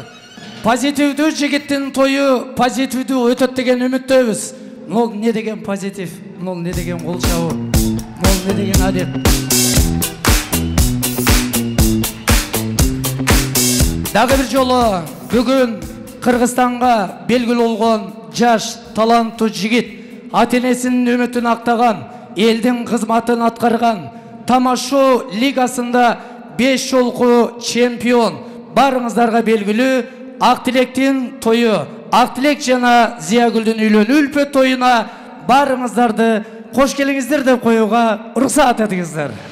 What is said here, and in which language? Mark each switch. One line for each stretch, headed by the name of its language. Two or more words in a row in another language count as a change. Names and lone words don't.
Kyrgyz: Позитивдүү жигиттин тою позитивдүү өтөт деген үмүттөбүз. Мол не деген позитив, мол не деген кол чабуу, мол не деген адеп. Дагы бир жолу бүгүн Кыргызстанга белгилүү болгон жаш таланттуу жигит, ата-энесинин үмүтүн актаган, элдин кызматын аткарган, Тамашу лигасында 5 жолку чемпион, барыңыздарга белгилүү Ақтилектин тою, Ақтилек жана Зиягүлдүн үйлөнүү үлпөт тоюна барыңыздарды кош келиңиздер деп коюуга уруксат этиңиздер.